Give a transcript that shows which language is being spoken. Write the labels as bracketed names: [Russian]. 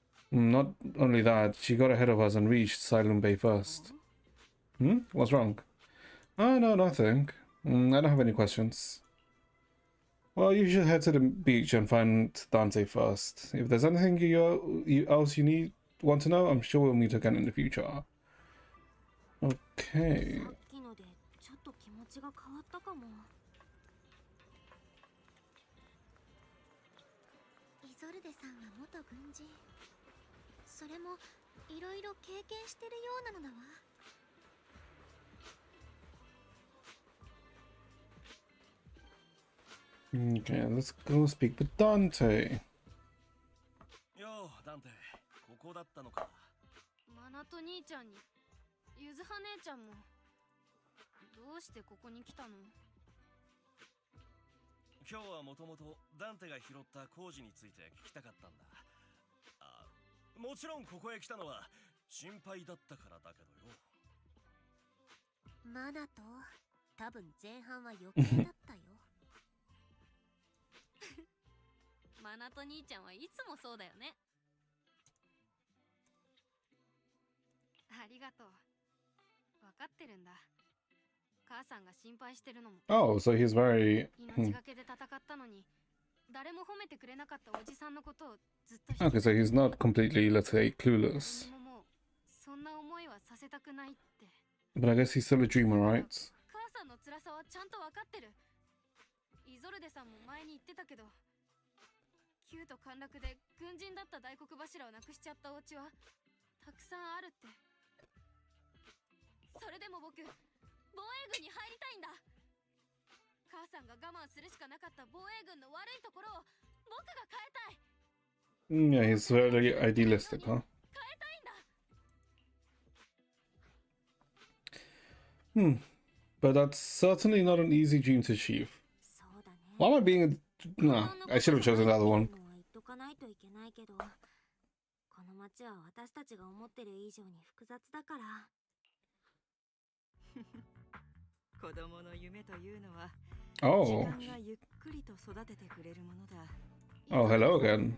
[English] Not only that, she got ahead of us and reached Silent Bay first. What's wrong? Oh, no, nothing. I don't have any questions. Well, you should head to the beach and find Dante first. If there's anything else you want to know, I'm sure we'll meet again in the future. Okay. [Japanese] さっきのでちょっと気持ちが変わったかも。イゾルデさんは元軍人。それもいろいろ経験してるようなのだわ。 [English] Okay, let's go speak with Dante. [Japanese] よう、ダンテ、ここだったのか。マナと兄ちゃんにゆずは姉ちゃんもどうしてここに来たの？今日はもともとダンテが拾った工事について聞きたかったんだ。もちろんここへ来たのは心配だったからだけどよ。マナと多分前半は余計だったよ。マナと兄ちゃんはいつもそうだよね。ありがとう。分かってるんだ。母さんが心配してるのも。 [English] Oh, so he's very... [Japanese] 命がけで戦ったのに、誰も褒めてくれなかったおじさんのことをずっと。 [English] Okay, so he's not completely, let's say, clueless. [Japanese] もうそんな思いはさせたくないって。 [English] But I guess he's still a dreamer, right? [Japanese] 母さんの辛さはちゃんと分かってる。イゾルデさんも前に言ってたけど、旧都陥落で軍人だった大黒柱を亡くしちゃったお家はたくさんあるって。それでも僕、防衛軍に入りたいんだ。母さんが我慢するしかなかった防衛軍の悪いところを僕が変えたい。 [English] Yeah, he's very idealistic, huh? [Japanese] 変えたいんだ。 [English] But that's certainly not an easy dream to achieve. [Japanese] そうだね。 [English] Why am I being... Nah, I should have chosen the other one. [Japanese] 言っとかないといけないけど、この街は私たちが思ってる以上に複雑だから。子供の夢というのは [English] Oh. [Japanese] 時間がゆっくりと育ててくれるものだ。 [English] Oh, hello again.